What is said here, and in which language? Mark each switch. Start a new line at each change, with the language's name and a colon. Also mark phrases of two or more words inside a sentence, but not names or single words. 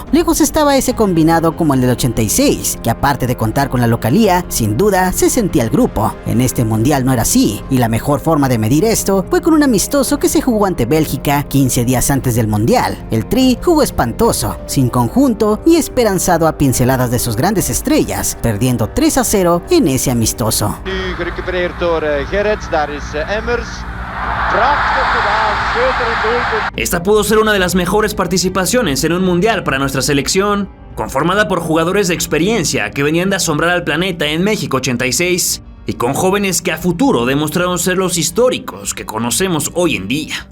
Spanish: Lejos estaba ese combinado como el del 86, que aparte de contar con la localía, sin duda se sentía el grupo. En este mundial no era así, y la mejor forma de medir esto fue con un amistoso que se jugó ante Bélgica 15 días antes del mundial. El Tri jugó espantoso, sin conjunto y esperanzado a pinceladas de sus grandes estrellas, perdiendo 3-0 en ese amistoso.
Dutch: Nu gerecupereerd door Gerrits, daar is Emmers.
Spanish: Esta pudo ser una de las mejores participaciones en un mundial para nuestra selección, conformada por jugadores de experiencia que venían de asombrar al planeta en México 86 y con jóvenes que a futuro demostraron ser los históricos que conocemos hoy en día.